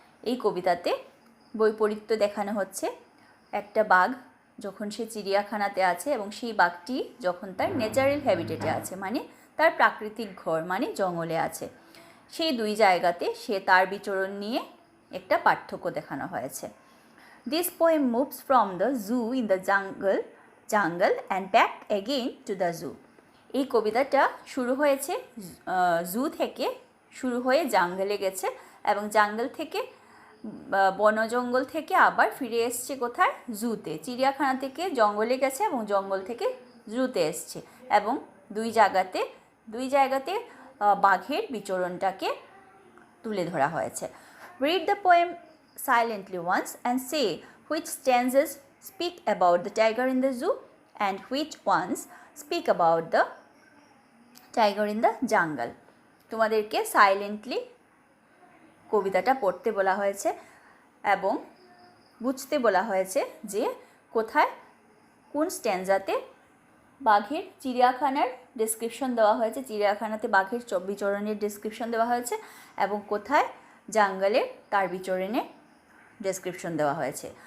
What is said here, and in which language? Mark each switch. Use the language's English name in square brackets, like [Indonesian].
[Bangla] এই কবিতাতে বৈপরীত্য দেখানো হচ্ছে একটা বাঘ যখন সে চিড়িয়াখানাতে আছে এবং সেই বাঘটি যখন তার ন্যাচারাল হ্যাবিটেটে আছে মানে তার প্রাকৃতিক ঘর মানে জঙ্গলে আছে। সেই দুই জায়গাতে সে তার বিচরণ নিয়ে একটা পার্থক্য দেখানো হয়েছে। [English] This poem moves from the zoo in the jungle and back again to the zoo. [Bangla] এই কবিতাটা শুরু হয়েছে জু থেকে শুরু হয়ে জাঙ্গলে গেছে এবং জাঙ্গল থেকে বনজঙ্গল থেকে আবার ফিরে এসছে কোথায়? জুতে। চিড়িয়াখানা থেকে জঙ্গলে গেছে এবং জঙ্গল থেকে জুতে এসছে এবং দুই জায়গাতে বাঘের বিচরণটাকে তুলে ধরা হয়েছে। [English] Read the poem silently once and say which stanzas speak about the tiger in the zoo and which ones speak about the tiger in the jungle. [Bangla] তোমাদেরকে সাইলেন্টলি কবিতাটা পড়তে বলা হয়েছে এবং বুঝতে বলা হয়েছে যে কোথায় কোন স্ট্যান্জাতে বাঘের চিড়িয়াখানার ডেসক্রিপশন দেওয়া হয়েছে, চিড়িয়াখানাতে বাঘের বিচরণের ডেসক্রিপশন দেওয়া হয়েছে এবং কোথায় জাঙ্গলে তার বিচরণে ডেসক্রিপশন দেওয়া হয়েছে।